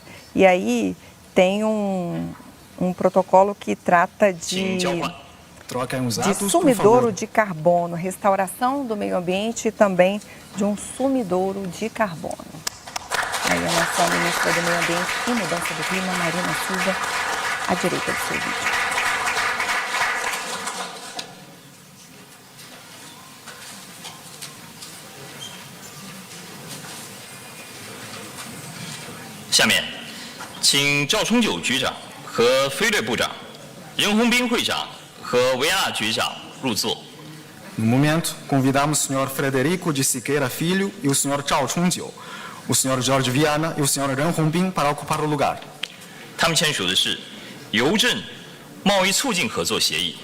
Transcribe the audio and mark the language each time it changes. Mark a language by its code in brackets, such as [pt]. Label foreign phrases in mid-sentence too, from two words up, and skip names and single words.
[pt] E aí tem um protocolo que trata de sumidouro de carbono, restauração do meio ambiente e também de um sumidouro de carbono. Aí a nossa ministra do Meio Ambiente e Mudança do Clima, Marina Silva, à direita do seu vídeo. Agora, [zh] 下面，请赵冲九局长和飞掠部长、任洪斌会长和维亚纳局长入座。 [pt] No momento, convidamos o senhor Frederico de Siqueira Filho e o senhor Zhao Chongjiu, o senhor Jorge Viana e o senhor Ren Hongbin para ocupar o lugar. [zh] 他们签署的是邮政贸易促进合作协议。